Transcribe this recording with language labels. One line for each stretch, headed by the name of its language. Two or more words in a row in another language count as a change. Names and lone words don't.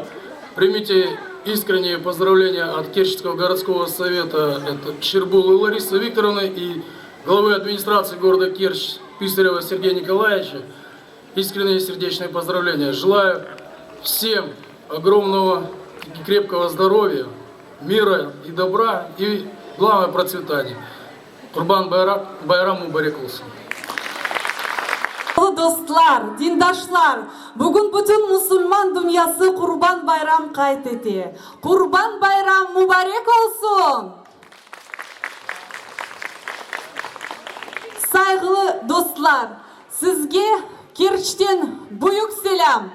Russian: Примите искренние поздравления от Керченского городского совета, это Щербулы Ларисы Викторовны и главы администрации города Керчь Писарева Сергея Николаевича. Искренние сердечные поздравления. Желаю всем огромного и крепкого здоровья, мира и добра и, главное, процветания.
Crimean Tatar: Курбан-Байрам мубарек болсын. Достlar, dindaşlar, bugün bütün Müslüman dünyası Kurban Bayram kaydetti. Kurban Bayram mübarek olsun. Saygılı dostlar, sizge Kerç'ten büyük selam.